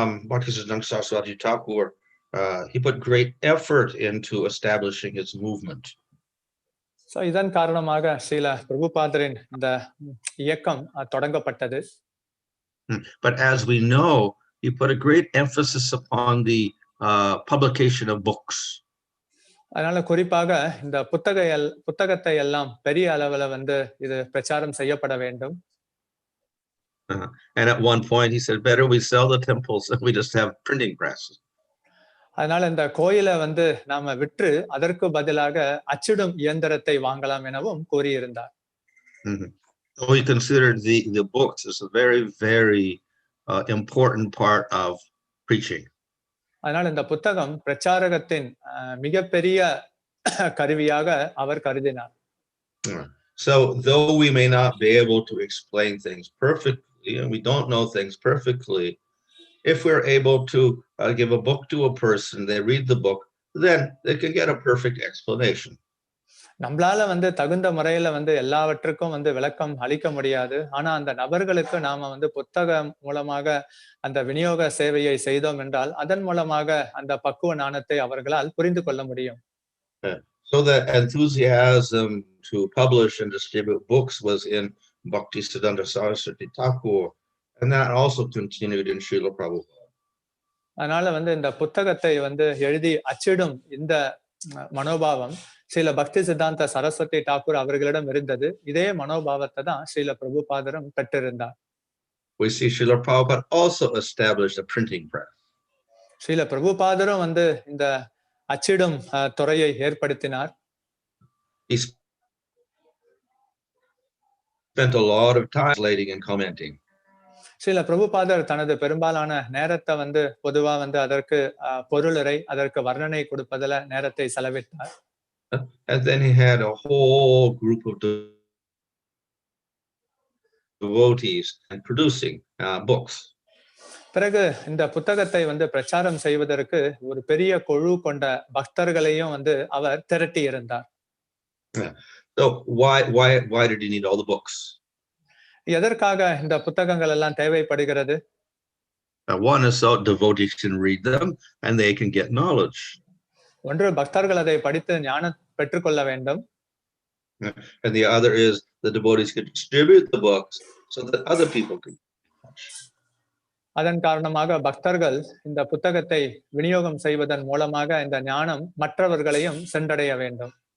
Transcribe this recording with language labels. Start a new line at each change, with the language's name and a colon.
English: Bhaktisiddhanta Sarasvati Thakur, he put great effort into establishing his movement.
Tamil: So இதன் காரணமாக ஸ்ரீல பிரபுபாதரின் இந்த இயக்கம் தொடங்கப்பட்டது.
English: But as we know, he put a great emphasis upon the publication of books.
Tamil: அதனால குறிப்பாக இந்த புத்தகத்தை எல்லாம் பெரிய அளவுல வந்து இது பிரச்சாரம் செய்யப்பட வேண்டும்.
English: And at one point he said, better we sell the temples than we just have printing presses.
Tamil: அதனால இந்த கோயிலை வந்து நாம விற்று அதற்கு பதிலாக அச்சிடும் இயந்திரத்தை வாங்கலாம் எனவும் கூறியிருந்தார்.
English: So he considered the books as a very, very important part of preaching.
Tamil: அதனால இந்த புத்தகம் பிரச்சாரகத்தின் மிகப்பெரிய கருவியாக அவர் கருதினார்.
English: So though we may not be able to explain things perfectly, and we don't know things perfectly, if we're able to give a book to a person, they read the book, then they can get a perfect explanation.
Tamil: நம்மளால வந்து தகுந்த முறையில வந்து எல்லாவற்றுக்கும் வந்து விளக்கம் அளிக்க முடியாது. ஆனா அந்த நபர்களுக்கு நாம வந்து புத்தகம் மூலமாக அந்த விநியோக சேவையை செய்தோம் என்றால் அதன் மூலமாக அந்த பக்குவ ஞானத்தை அவர்களால் புரிந்து கொள்ள முடியும்.
English: So the enthusiasm to publish and distribute books was in Bhaktisiddhanta Sarasvati Thakur, and that also continued in Srila Prabhupada.
Tamil: அதனால வந்து இந்த புத்தகத்தை வந்து எழுதி அச்சிடும் இந்த மனோபாவம் ஸ்ரீல பக்தி சித்தாந்த சரஸ்வதி தாக்கூர் அவர்களிடம் இருந்தது. இதே மனோபாவத்தை தான் ஸ்ரீல பிரபுபாதரும் பெற்றிருந்தார்.
English: We see Srila Prabhupada also established a printing press.
Tamil: Srila பிரபுபாதரும் வந்து இந்த அச்சிடும் துறையை ஏற்படுத்தினார்.
English: He spent a lot of time translating and commenting.
Tamil: Srila பிரபுபாதர் தனது பெரும்பாலான நேரத்தை வந்து பொதுவா வந்து அதற்கு பொருளுரை அதற்கு வர்ணனை கொடுப்பதில் நேரத்தை செலவிட்டார்.
English: And then he had a whole group of devotees and producing books.
Tamil: பிறகு இந்த புத்தகத்தை வந்து பிரச்சாரம் செய்வதற்கு ஒரு பெரிய குழு கொண்ட பக்தர்களையும் வந்து அவர் திரட்டி இருந்தார்.
English: So why did he need all the books?
Tamil: எதற்காக இந்த புத்தகங்கள் எல்லாம் தேவைப்படுகிறது?
English: One is so devotees can read them and they can get knowledge.
Tamil: ஒன்று பக்தர்கள் அதை படித்து ஞானம் பெற்றுக்கொள்ள வேண்டும்.
English: And the other is the devotees can distribute the books so that other people can.
Tamil: அதன் காரணமாக பக்தர்கள் இந்த புத்தகத்தை விநியோகம் செய்வதன் மூலமாக இந்த ஞானம் மற்றவர்களையும் சென்றடைய வேண்டும்.